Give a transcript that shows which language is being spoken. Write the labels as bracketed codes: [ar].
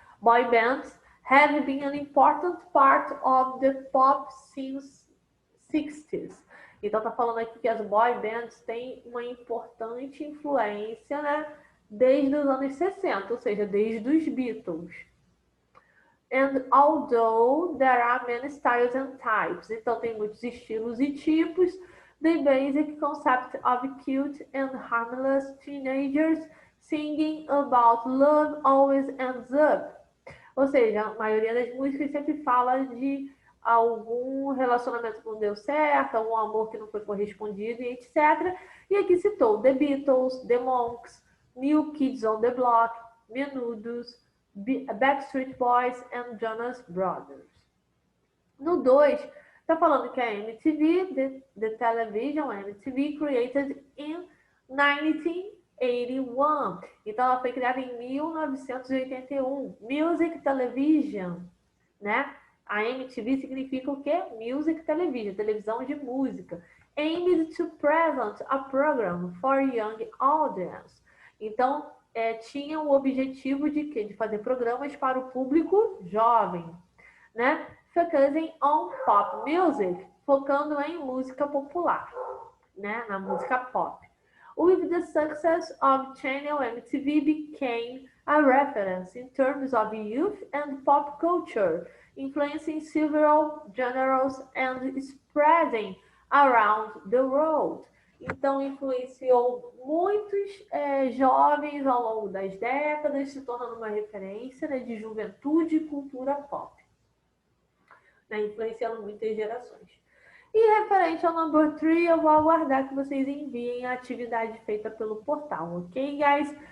[en] Boy bands have been an important part of the pop since 60s. [pt] Então tá falando aqui que as boy bands têm uma importante influência, né, desde os anos 60, ou seja, desde os Beatles. [en] And although there are many styles and types, [pt] então tem muitos estilos e tipos, [en] the basic concept of cute and harmless teenagers singing about love always ends up. [pt] Ou seja, a maioria das músicas sempre fala de algum relacionamento que não deu certo, algum amor que não foi correspondido, e etc. E aqui citou The Beatles, The Monks, New Kids on the Block, Menudos, Backstreet Boys and Jonas Brothers. No 2, está falando que a MTV, the television, a MTV created in 1981. Então, ela foi criada em 1981. Music Television, né? A MTV significa o quê? Music Television, televisão de música. [en] Aimed to present a program for young audience. [pt] Então, tinha o objetivo de quê? De fazer programas para o público jovem, né? [en] Focusing on pop music, [pt] focando em música popular, né? Na música pop. [en] With the success of Channel MTV became a reference in terms of youth and pop culture, influencing several genres and spreading around the world. [pt] Então, influenciou muitos jovens ao longo das décadas, se tornando uma referência, né, de juventude e cultura pop, né, influenciando muitas gerações. E referente ao number 3, eu vou aguardar que vocês enviem a atividade feita pelo portal, ok, guys?